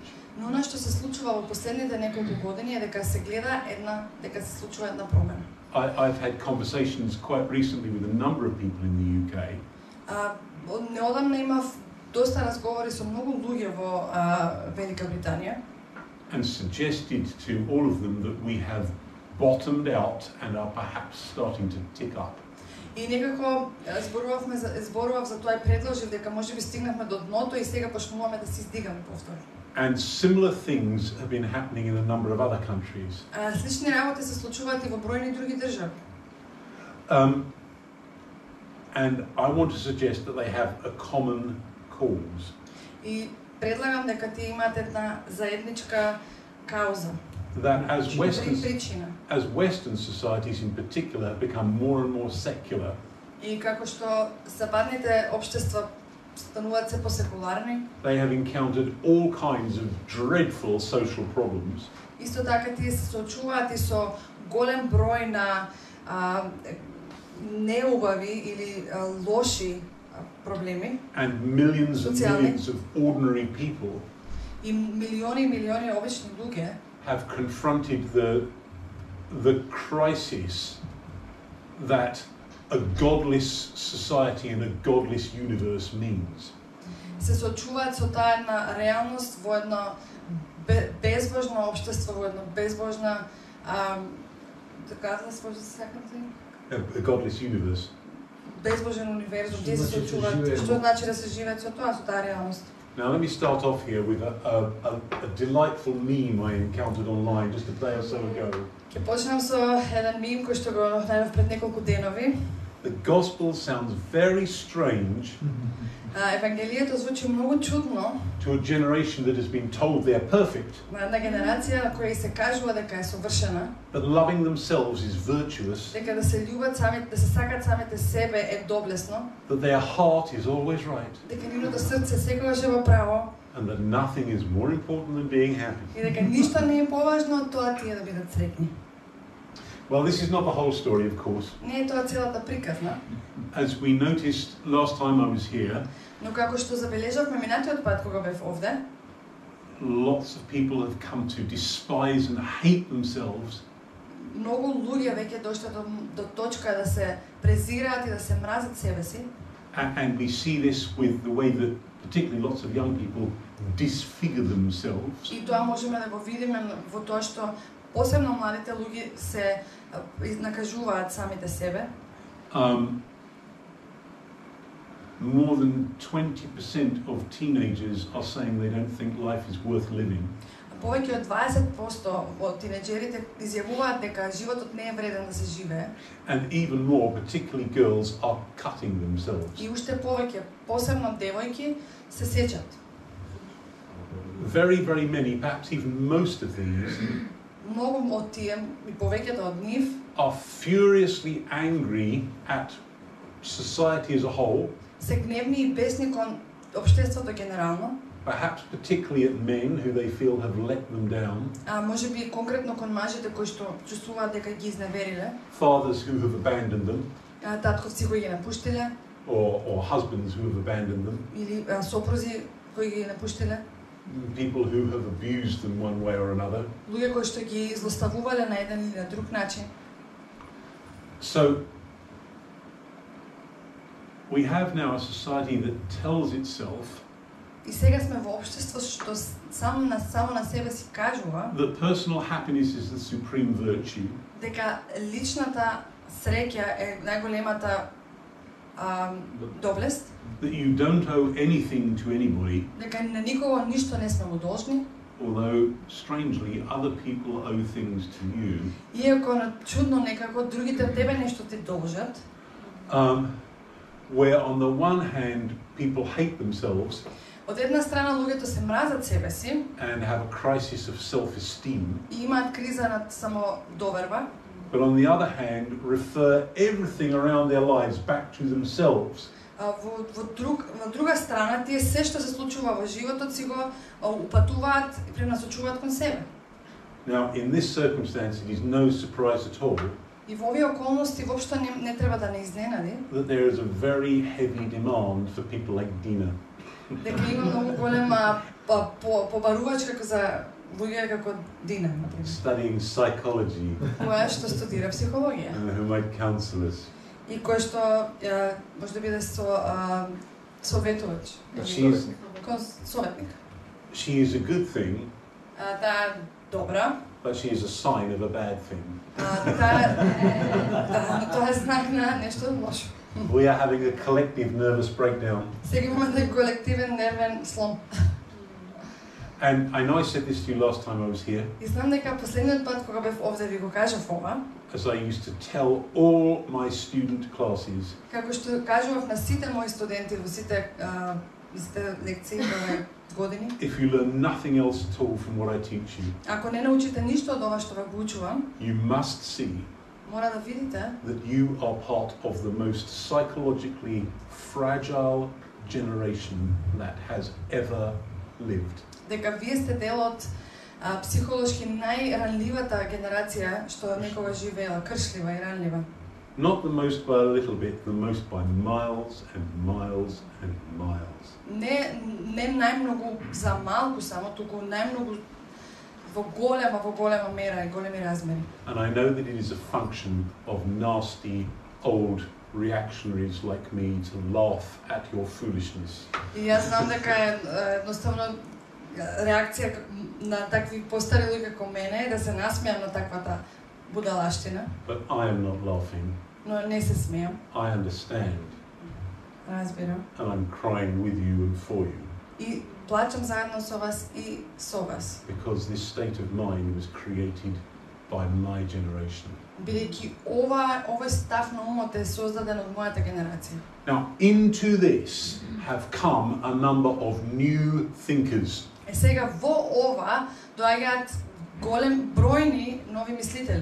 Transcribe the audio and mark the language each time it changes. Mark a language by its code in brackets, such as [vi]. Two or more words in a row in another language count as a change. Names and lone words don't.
[mk] Но она што се случува во последните неколку години е дека се гледа дека се случува една промена. [en] I've had conversations quite recently with a number of people in the UK. [mk] Неодамна имав доста разговори со многу луѓе во Велика Британија. [en] And suggested to all of them that we have bottomed out and are perhaps starting to tick up. [mk] И некако зборував за тоа и предложив дека можеби стигнавме до дното и сега почнуваме да се издигаме повторно. [en] And similar things have been happening in a number of other countries. [mk] Слични работи се случуваат и во бројни други држави. [en] And I want to suggest that they have a common cause. [mk] И предлагам дека тие имаат една заедничка кауза. [en] That as Western societies in particular have become more and more secular. [mk] И како што западните општества стануваат се посекуларни. [en] They have encountered all kinds of dreadful social problems. [mk] Исто така тие се соочуваат и со голем број на неубави или лоши проблеми. [en] And millions and millions of ordinary people. [mk] И милиони и милиони обични луѓе [en] have confronted the crisis that a godless society and a godless universe means. [mk] Се соочуваат со таа една реалност во едно безбожно општество, во едно безбожна [en] a godless universe. [mk] Безбожен универзум, тие се соочуваат, што значи да се живеат со тоа, со таа реалност. [en] Now let me start off here with a delightful meme I encountered online just a day or so ago. [mk] Ќе почнам со еден мим кој што го најдов пред неколку денови. [en] The gospel sounds very strange [mk] Евангелието звучи многу чудно [en] to a generation that has been told they're perfect. [mk] на една генерација на која се кажува дека е совршена. [en] That loving themselves is virtuous. [mk] Дека да се љубат самите, да се сакат самите себе е доблесно. [en] That their heart is always right. [mk] Дека нивното срце секогаш е во право. [en] And that nothing is more important than being happy. [mk] И дека ништо не е поважно од тоа тие да бидат среќни. [en] Well, this is not the whole story, of course. [mk] Не е тоа целата приказна. [en] As we noticed last time I was here, [mk] но како што забележавме минатиот пат кога бев овде, [en] lots of people have come to despise and hate themselves. [mk] Многу луѓе веќе дошле до точка да се презираат и да се мразат себе си. [en] And we see this with the way that particularly lots of young people disfigure themselves. [mk] И тоа можеме да го видиме во тоа што посебно младите луѓе се накажуваат самите себе. [en] More than 20% of teenagers are saying they don't think life is worth living. [mk] Повеќе од 20% од тинеџерите изјавуваат дека животот не е вреден да се живее. [en] And even more, particularly girls, are cutting themselves. [mk] И уште повеќе, посебно девојки, се сечат. [en] Very, very many, perhaps even most of these, [mk] многу од тие и повеќето од нив [en] are furiously angry at society as a whole. [mk] Се гневни и бесни кон општеството генерално. [en] Perhaps particularly at men who they feel have let them down. [mk] Можеби конкретно кон мажите кои што чувствуваат дека ги изневериле. [en] Fathers who have abandoned them. [mk] Татковци кои ги напуштиле. [en] Or husbands who have abandoned them. [mk] Или сопрузи кои ги напуштиле. [en] People who have abused them one way or another. [mk] Луѓе кои што ги злоставувале на еден или на друг начин. [en] So we have now a society that tells itself [mk] И сега сме во општество што само на себе си кажува [en] that personal happiness is the supreme virtue. [mk] Дека личната среќа е најголемата доблест. [en] That you don't owe anything to anybody. [mk] Дека на никого ништо не сме му должни. [en] Although strangely other people owe things to you. [mk] Иако чудно некако другите од тебе нешто ти должат. [en] Where on the one hand people hate themselves. [mk] Од една страна луѓето се мразат себе си [en] and have a crisis of self-esteem. [mk] И имаат криза над самодоверба. [en] But on the other hand refer everything around their lives back to themselves. [mk] Во друга страна тие се што се случува во животот си го упатуваат и пренасочуваат кон себе. [en] Now in this circumstance it is no surprise at all. [mk] И во овие околности воопшто не треба да не изненади. [en] That there is a very heavy demand for people like Dina. [mk] Дека има многу голема побарувачка за луѓе како Дина, например. [en] Studying psychology. [mk] Која што студира психологија. [en] Who might counsel us. [mk] И кој што може да биде советувач. Советник. [en] She is a good thing. [mk] Таа добра. [en] But she is a sign of a bad thing. [mk] Тоа е знак на нешто лошо. [en] We are having a collective nervous breakdown. [mk] Сега имаме колективен нервен слом. [en] And I know I said this to you last time I was here. [mk] И знам дека последниот пат кога бев овде ви го кажав ова. [en] As I used to tell all my student classes. [mk] Како што кажував на сите мои студенти во сите лекции во години. [en] If you learn nothing else at all from what I teach you. [mk] Ако не научите ништо од ова што ве го учувам. [en] You must see. [mk] Мора да видите [en] that you are part of the most psychologically fragile generation that has ever lived. [mk] Дека вие сте дел од психолошки најранливата генерација што некога живеела, кршлива и ранлива. [en] Not the most by a little bit, the most by miles and miles and miles. [mk] Не најмногу за малку само, туку најмногу во голема мера и големи размери. [en] And I know that it is a function of nasty old reactionaries like me to laugh at your foolishness. [mk] И јас знам дека е едноставно реакција на такви постари луѓе како мене е да се насмеам на таквата будалаштина. [en] But I am not laughing. [mk] Но не се смеам. [en] I understand. [mk] Разбирам. [en] And I'm crying with you and for you. [mk] И плачам заедно со вас и со вас. [en] Because this state of mind was created by my generation. [mk] Бидејќи овој став на умот е создаден од мојата генерација. [en] Now, into this have come a number of new thinkers. [mk] Е сега во ова доаѓаат голем бројни нови мислители.